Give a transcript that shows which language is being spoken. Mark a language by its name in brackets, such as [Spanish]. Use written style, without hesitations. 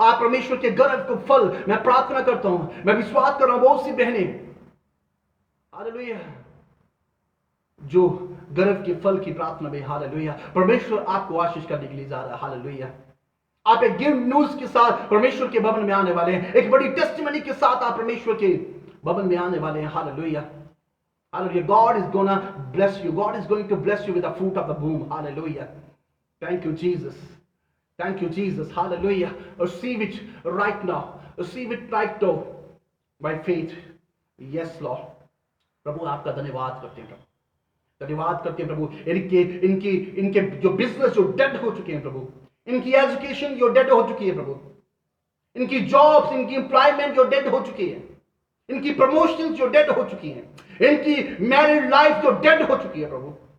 [Hindi] आप परमेश्वर के गर्व को फल, मैं प्रार्थना करता हूं, मैं विश्वास कर रहा हूं, बहुत सी बहनें हालेलुया जो गर्व के फल की प्रार्थना में, हालेलुया, परमेश्वर आपको आशीष करने के लिए जा रहा है। हालेलुया। आप एक गुड न्यूज के साथ परमेश्वर के भवन में आने वाले हैं। एक बड़ी टेस्टिमनी के साथ आप परमेश्वर के भवन में आने वाले हैं। [English] Hallelujah. Hallelujah. God is gonna bless you. God is going to bless you with the fruit of the womb. Hallelujah. Thank you, Jesus. Thank you, Jesus. Hallelujah. Receive it right now. Receive it right now by faith. Yes, Lord. [Hindi] प्रभु आपका धन्यवाद करते हैं प्रभु, धन्यवाद करते हैं प्रभु। इनके जो business जो डेड हो चुके हैं प्रभु, इनकी एजुकेशन जो डेड हो चुकी है प्रभु, इनकी जॉब्स, इनकी एम्प्लॉयमेंट जो डेड हो चुकी है, इनकी प्रमोशन जो डेड हो चुकी हैं, इनकी मैरिड लाइफ जो डेड हो चुकी है प्रभु।